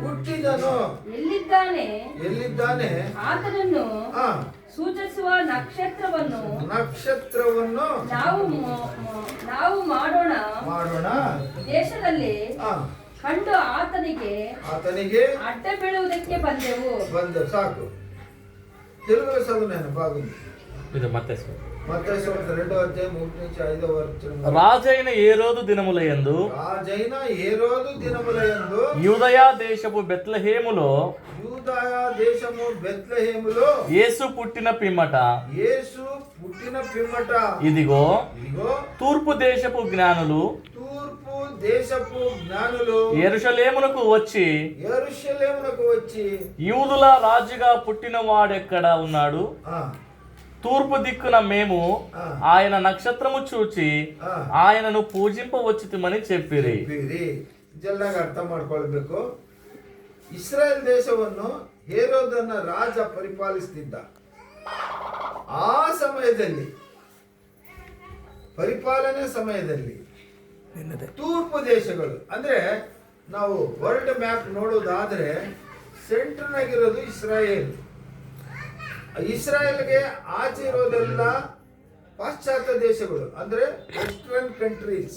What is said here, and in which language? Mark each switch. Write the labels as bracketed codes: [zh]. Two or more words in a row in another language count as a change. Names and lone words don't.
[kn] ಎಲ್ಲಿದ್ದಾನೆ ಆತನನ್ನು ಸೂಚಿಸುವ ನಕ್ಷತ್ರವನ್ನು ನಾವು ಮಾಡೋಣ ದೇಶದಲ್ಲಿ ಕಂಡು ಆತನಿಗೆ ಅಡ್ಡ ಬೀಳುವುದಕ್ಕೆ ಬಂದೆವು. ಸಾಕು. [te] తెలుగులో చదువు నేను బాగుంది. ఇది మత్తయి 2వ అధ్యాయం 3-5 వచనం. రాజైన హేరోదు దినములయందు యూదయా దేశపు బెత్లెహేములో యేసు పుట్టిన పిమ్మట ఇదిగో తూర్పు దేశపు జ్ఞానులు యెరూషలేమునకు వచ్చి యూదుల రాజుగా పుట్టిన వాడెక్కడ ఉన్నాడు? తూర్పు దిక్కున మేము ఆయన నక్షత్రము చూచి ఆయనను పూజింపవచ్చుమని చెప్పిరి. [kn] ಜಲ್ಲಾಗ ಅರ್ಥ ಮಾಡ್ಕೊಳ್ಬೇಕು. ಇಸ್ರಾಯೇಲ್ ದೇಶವನ್ನು ಹೇರೋದನ ರಾಜ ಪರಿಪಾಲಿಸ್ತಿದ್ದ. ಆ ಸಮಯದಲ್ಲಿ ಪರಿಪಾಲನೆ ಸಮಯದಲ್ಲಿ ತೂರ್ಪು ದೇಶಗಳು ಅಂದ್ರೆ ನಾವು [en] world map [kn] ನೋಡೋದಾದ್ರೆ ಸೆಂಟರ್ನಾಗಿರೋದು ಇಸ್ರಾಯೇಲ್ಗೆ ಆಚೆ ಇರೋದೆಲ್ಲ ಪಾಶ್ಚಾತ್ಯ ದೇಶಗಳು ಅಂದ್ರೆ [en] western countries.